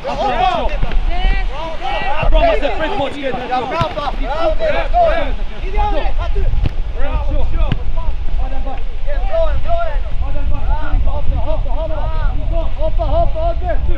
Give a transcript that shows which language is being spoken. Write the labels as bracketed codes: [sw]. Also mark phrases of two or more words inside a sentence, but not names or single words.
[sq] Bravo, se prit moç këtë. Bravo. Ideale, aty. Bravo. [tr] Adam bak. Adam bak. Hoppa, [sq] atë.